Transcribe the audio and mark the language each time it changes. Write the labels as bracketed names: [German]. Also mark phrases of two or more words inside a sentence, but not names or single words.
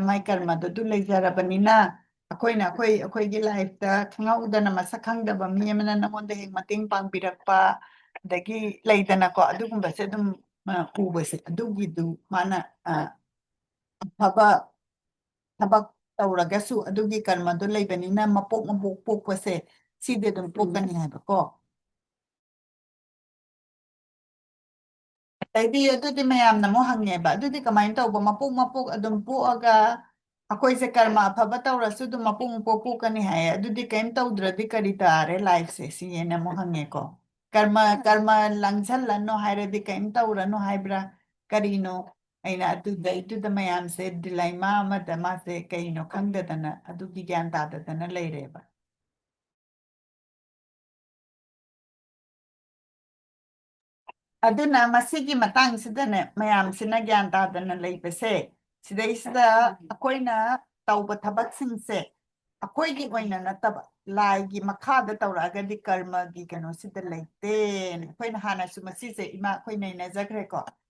[Manipuri] mai karma do leijarabanina akoigi life ta khangudana masakhangdaba mi amana namonda heng mateng pangbirakpa dagi leidana ko adugumba se dum ubase adugi du mana phaba thabak tawragasu adugi karma do leibanina mapok pokpase side dum pokani haiba ko Tadi adudi mayamna mo hangeba adudi kamain tawba mapuk adum puaga akoy se karma phaba tawrasu dum mapuk kani hai adudi kaim tawdradi kari tare life se siyena mo hangeko karma langzal lano hairadi kaim tawrano haibra karino aina adu mayam se dilaima amada ma se kaino khangdadana adugi gyan tadadana leireba aduna masigi matang sidane mayam sina gyan tadana leibase sidaisida akoina tawba thabak singse ꯑꯩꯈꯣꯏꯒꯤ ꯑꯣꯏꯅ ꯅꯠꯇꯕ ꯂꯥꯏꯒꯤ ꯃꯈꯥꯗ ꯇꯧꯔꯛꯑꯒꯗꯤ ꯀꯔꯃꯒꯤ ꯀꯩꯅꯣꯁꯤꯗ ꯂꯩꯇꯦꯅ ꯑꯩꯈꯣꯏꯅ ꯍꯥꯟꯅꯁꯨ ꯃꯁꯤꯁꯦ ꯏꯃꯥ ꯑꯩꯈꯣꯏ ꯅꯩꯅꯖꯈ꯭ꯔꯦꯀꯣ